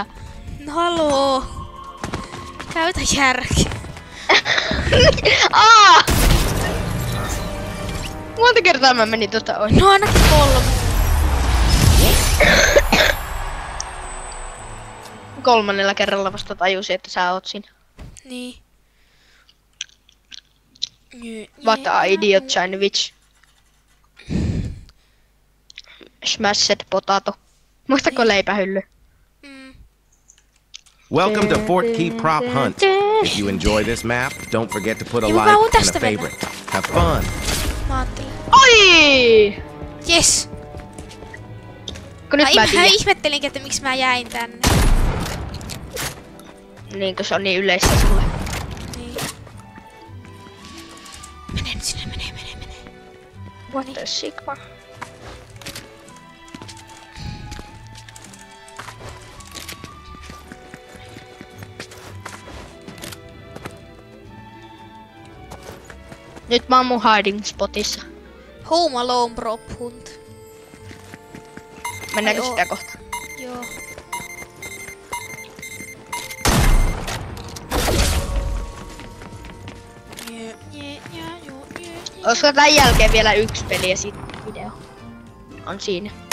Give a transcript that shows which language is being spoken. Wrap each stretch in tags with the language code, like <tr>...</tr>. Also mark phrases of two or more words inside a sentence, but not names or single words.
<fi>No haloo. Käytä järkeä. Aa! Monta kertaa mä menin tota ohi. No ainakin 3. Kolmannella kerralla vasta tajusin, että sä oot siinä. Niin.</fi> <en>What a idiot sandwich. Smashed potato.</en> <fi>Muistako leipähylly?</fi> <en>Welcome to Fort Key Prop Hunt. If you enjoy this map, don't forget to put a</en> <fi>Joo, mä</fi> <en>like</en> <fi>voin</fi> <en>and a</en> <fi>tästä mennä.</fi> <en>favorite. Have fun.</en> <fi>Mä ajattelin. Oi! Yes! Kun nyt mä Mä tiedän. ihmettelinkin, että miksi mä jäin tänne. Niin, kun se on niin yleistä sulle. Niin. Mene nyt sinne, mene.</fi> <en>What the Sigma?</en> <fi>Nyt mä oon mun</fi> <en>hiding spotissa. Home Alone prop hunt.</en> <fi>Mennäänkö Ai oo. sitä kohta? Joo. Olisiko tän jälkeen vielä yksi peli ja sitten video? On siinä.</fi>